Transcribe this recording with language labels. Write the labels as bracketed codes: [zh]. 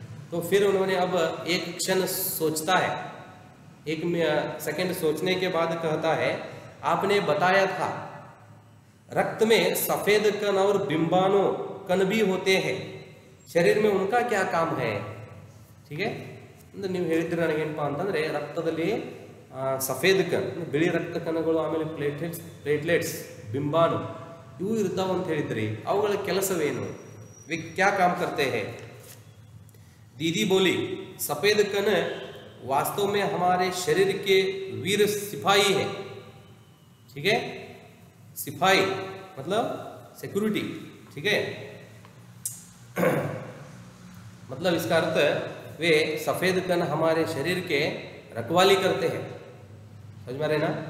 [hi] तो फिर उन्होंने अब एक क्षण सोचता है, 1 सेकेंड सोचने के बाद कहता है, आपने बताया था रक्त में सफेद कण और बिंबाणु कण भी होते हैं, शरीर में उनका क्या काम है। ठीक है, [kn] ನೀವು ಹೇಳಿದ್ರೆ ನನಗೇನಪ್ಪ ಅಂತಂದ್ರೆ ರಕ್ತದಲ್ಲಿ ಸಫೇದ್ ಕಣ್ ಬಿಳಿ ರಕ್ತ ಕಣಗಳು, ಆಮೇಲೆ ಪ್ಲೇಟ್ಲೆಟ್ಸ್ ಬಿಂಬಾಣು ಇವು ಇರ್ತಾವ ಅಂತ ಹೇಳಿದ್ರಿ, ಅವುಗಳ ಕೆಲಸವೇನು, [hi] वे क्या काम करते हैं। दीदी बोली, सफेद कण वास्तव में हमारे शरीर के वीर सिपाही है। ठीक है, सिपाही मतलब सिक्योरिटी। ठीक है, मतलब इसका अर्थ वे सफेद कण हमारे शरीर के रखवाली करते हैं। समझ में रहे ना।